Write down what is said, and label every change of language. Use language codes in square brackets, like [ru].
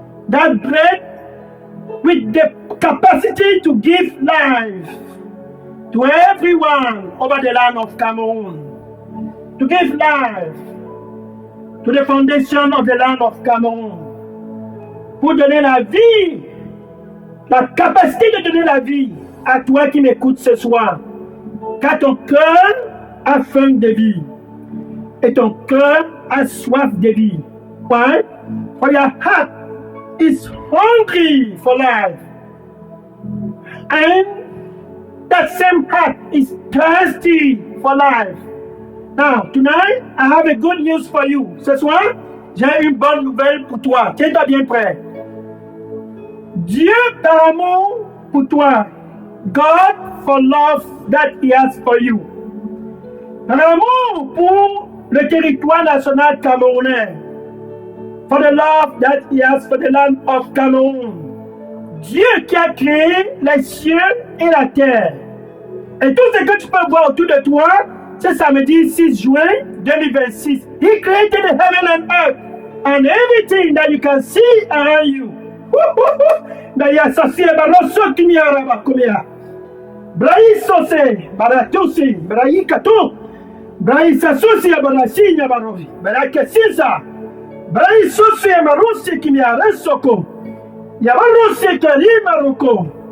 [en] That bread with the capacity to give life to everyone over the land of Cameroon. To give life to the foundation of the land of Cameroon. [fr] Pour donner la vie, la capacité de donner la vie à toi qui m'écoutes ce soir. Car ton cœur a faim de vie. Et ton cœur a soif de vie. [en] Why? For your heart is hungry for life. And that same heart is thirsty for life. Now, tonight, I have a good news for you. [fr] Ce soir, j'ai une bonne nouvelle pour toi. Tiens-toi bien prêt. Dieu par amour pour toi. [en] God for love that He has for you. [fr] Par amour pour le territoire national camerounais. [en] For the love that He has for the land of Cameroon. [fr] Dieu qui a créé les cieux et la terre. Et tout ce que tu peux voir autour de toi, c'est samedi 6 juin 2026. [en] He created the heaven and earth and everything that you can see around you. [fr] D'ailleurs, ça c'est le barosso qui m'y a rabacoumia. Brahi sose, baratusi, brahi kato, brahi sasusi a barasi nyabarovi, barake sisa, brahi sose marusi qui m'y a resoko, yabarosi kari maroko.